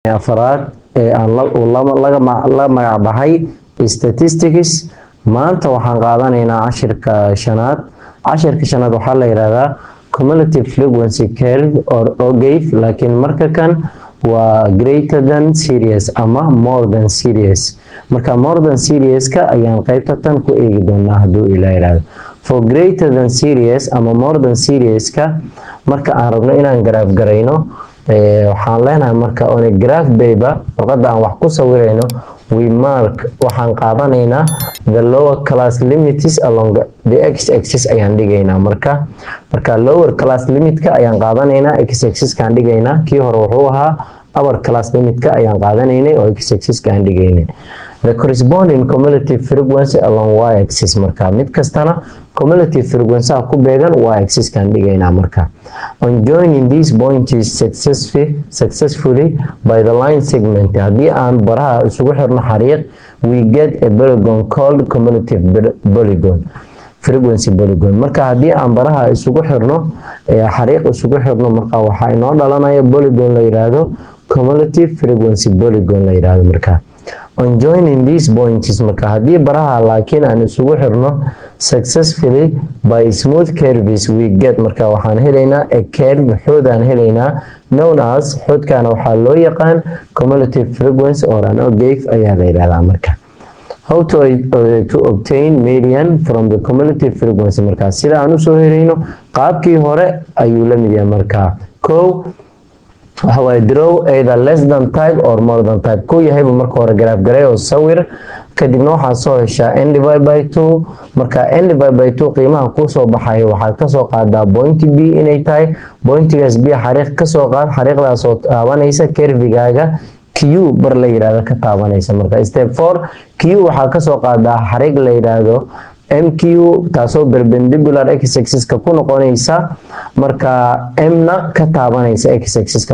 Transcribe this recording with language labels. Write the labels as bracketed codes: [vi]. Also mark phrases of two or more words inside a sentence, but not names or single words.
[so] afraad aan la magac baxay statistics. maanta waxaan qaadanaynaa cashirka shanaad. waxaa la yiraahdaa [en] cumulative frequency curve [so] or GAFE, laakiin marka kan waa [en] greater than series [so] ama [en] more than series. [so] marka [en] more than series [so] ka ayaan qaybta tan ku eegi doonaa hadduu ilaa yiraahdo. [en] for greater than series [so] ama [en] more than series [so] ka marka aan rabno inaan graph garayno, waxaan leenahay marka [en] on a graph paper [so] warqada aan wax ku sawirayno, [en] we mark [so] waxaan qaadanaynaa [en] the lower class limits along the x-axis [so] ayaan dhigaynaa. marka [en] lower class limit [so] ka ayaan qaadanaynaa, x-axis kaan dhigaynaa. kii hore wuxuu ahaa [en] upper class limit [so] ka ayaan qaadanaynay oo x-axis kaan dhigaynay. [en] the corresponding cumulative frequency along y-axis, [so] marka mid kastana [en] cumulative frequency [so] ku beegan y-axis kaan dhigaynaa. [en] marka on joining these points successfully by the line segment, [so] haddii aan baraha isugu xirno xariiq, [en] we get a polygon called cumulative polygon frequency polygon. [so] marka haddii aan baraha isugu xirno xariiq isugu xirno, marka waxaa inoo dhalanaya polygon la yiraahdo [en] cumulative frequency polygon [so] la yiraahdo. [en] marka on joining these points, [so] marka haddii baraha laakiin aan isugu xirno [en] successfully by smooth curves, we get [so] marka waxaan helaynaa [en] a curve [so] xoodaan helaynaa [en] known as [so] xoodkaana waxaa loo yaqaan [en] cumulative frequency or an GAFE [so] ayaa la yiraahdaa. [en] marka how to obtain median from the cumulative frequency, [so] marka sida aan usoo helayno qaabkii hore ayuu la mid yahay. marka waxa [en] way draw either less than type or more than type. [so] ku yahayba marka hore graph garay oo sawir, kadibna waxaa soo heshaa [en] n divided by 2. [so] marka [en] n divided by 2 [so] qiimaha ku soo baxay waxaad ka soo qaadaa point B inay tahay, pointigaas B xariiq ka soo qaad, xariiqdaas oo taabanaysa curvigaaga Q bar la yiraahdo ka taabanaysa. marka step 4 Q waxaa ka soo qaadaa xariiq la yiraahdo MQ taasoo [en] perpendicular x-axis [so] ka ku noqonaysa, marka M na ka taabanaysa x-axis ka.